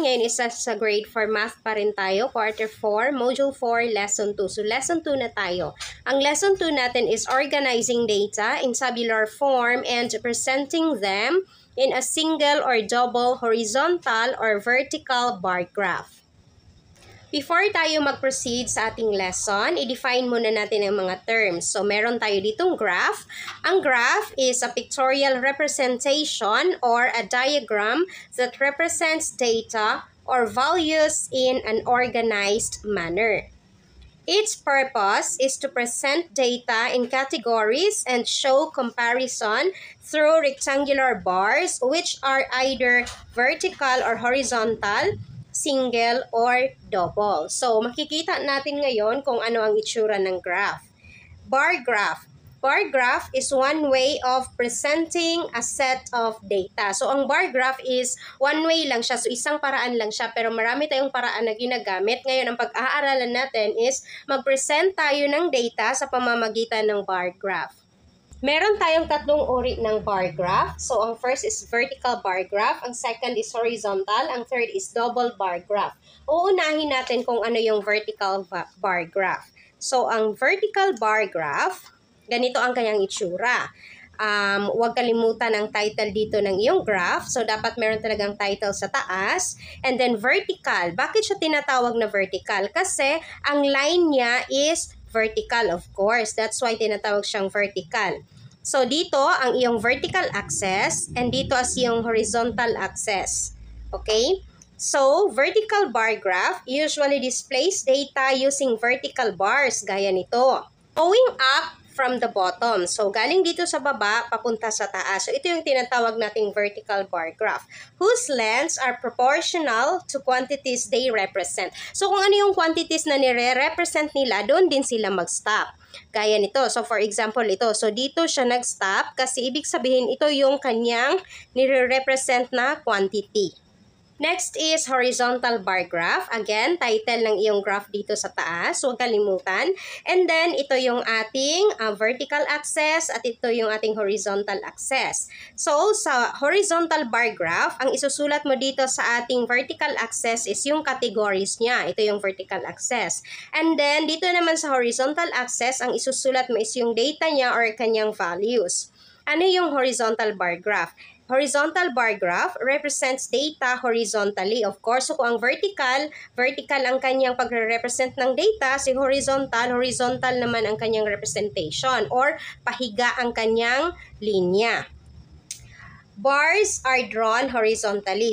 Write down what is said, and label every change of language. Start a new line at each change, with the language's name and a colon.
Filipino: Ngayon isa sa grade 4 math pa rin tayo.
English: Quarter 4, module 4, lesson 2. So lesson 2
Filipino: na tayo. Ang lesson 2 natin
English: is organizing data in tabular form and presenting them in a single or double horizontal or vertical bar graph. Before
Filipino: tayo mag-proceed sa ating lesson, i-define muna natin ang mga terms. So, meron tayo ditong graph.
English: Ang graph is a pictorial representation or a diagram that represents data or values in an organized manner. Its purpose is to present data in categories and show comparison through rectangular bars which are either vertical or horizontal, single, or double.
Filipino: So, makikita natin ngayon kung ano ang itsura ng graph.
English: Bar graph. Bar graph is one way of presenting a set of data. So, ang bar graph is one way
Filipino: lang siya. So, isang paraan lang siya. Pero marami tayong paraan na ginagamit. Ngayon,
English: ang pag-aaralan natin is mag-present tayo ng data sa pamamagitan ng bar graph.
Filipino: Meron tayong tatlong uri ng bar graph.
English: So,
Filipino: ang
English: first is vertical bar graph, ang second is horizontal, ang third is double bar graph.
Filipino: Uunahin natin kung ano yung vertical bar graph. So, ang vertical bar graph, ganito ang kanyang itsura. Huwag kalimutan ang title dito ng iyong graph. So, dapat meron talagang title sa taas.
English: And then, vertical.
Filipino: Bakit siya tinatawag na vertical?
English: Kasi, ang line niya is vertical, of course. That's why
Filipino: tinatawag siyang
English: vertical. So, dito ang iyong vertical axis and dito as iyong horizontal axis. Okay? So, vertical bar graph usually displays data using vertical bars gaya nito. Going up from the bottom.
Filipino: So, galing dito sa baba, papunta sa taas.
English: So, ito yung tinatawag nating vertical bar graph, whose lengths are proportional to quantities they represent.
Filipino: So, kung ano yung quantities na nire-represent nila, doon din sila mag-stop. Gaya nito. So, for example, ito. So, dito siya nag-stop kasi ibig sabihin ito yung kanyang nire-represent na quantity.
English: Next is horizontal bar graph.
Filipino: Again, title ng iyong graph dito sa taas. Huwag kalimutan. And then, ito yung ating vertical axis at ito yung ating horizontal axis. So, sa horizontal bar graph, ang isusulat mo dito sa ating vertical axis is yung categories niya. Ito yung vertical axis. And then, dito naman sa horizontal axis, ang isusulat mo is yung data niya or kanyang values. Ano yung horizontal bar graph?
English: Horizontal bar graph represents data horizontally. Of course,
Filipino: so kung ang vertical ang kanyang pagre-represent ng data, si horizontal naman ang kanyang representation or pahiga ang kanyang linya.
English: Bars are drawn horizontally.